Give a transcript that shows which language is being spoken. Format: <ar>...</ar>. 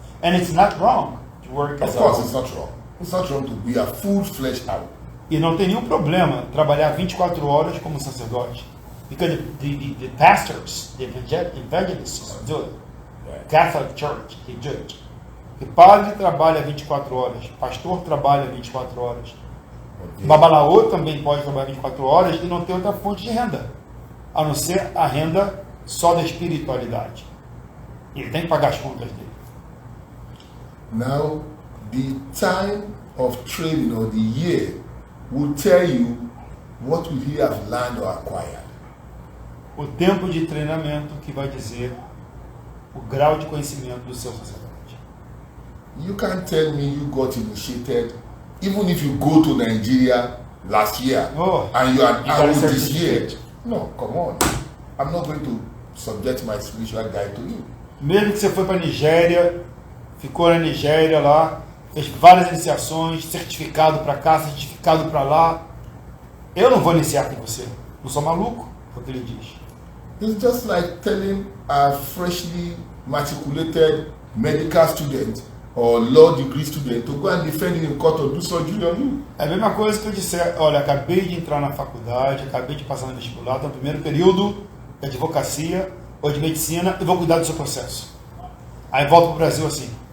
<en>And it's not wrong to work Of as course, a... it's not wrong. It's not wrong to be a full-fledged owl.</en> <pt>E não tem nenhum problema trabalhar 24 horas como sacerdote.</pt> <en>Because the pastors, the evangelists do it. Catholic Church, they do it.</en> <pt>O padre trabalha 24 horas, pastor trabalha 24 horas. Babalaô também pode trabalhar 24 horas e não ter outra fonte de renda, a não ser a renda só da espiritualidade. Ele tem que pagar as contas dele.</pt> <en>Now, the time of training or the year will tell you what will he have learned or acquired.</en> <pt>O tempo de treinamento que vai dizer o grau de conhecimento do seu sacerdote.</pt> <en>You can't tell me you got initiated, even if you go to Nigeria last year Oh, and you are you got a out this year. certificate. No, come on. I'm not going to subject my spiritual guide to you.</en> <pt>Mesmo que você foi para a Nigéria, ficou na Nigéria lá, fez várias iniciações, certificado para cá, certificado para lá, eu não vou iniciar com você. Não sou maluco, é o que ele diz.</pt> <en>It's just like telling a freshly matriculated medical student or law degree student to go and defend in court or do surgery on you.</en> <pt>É a mesma coisa que eu disser, olha, acabei de entrar na faculdade, acabei de passar no vestibular, estou no primeiro período de advocacia ou de medicina, eu vou cuidar do seu processo. Aí volto para o Brasil assim.</pt>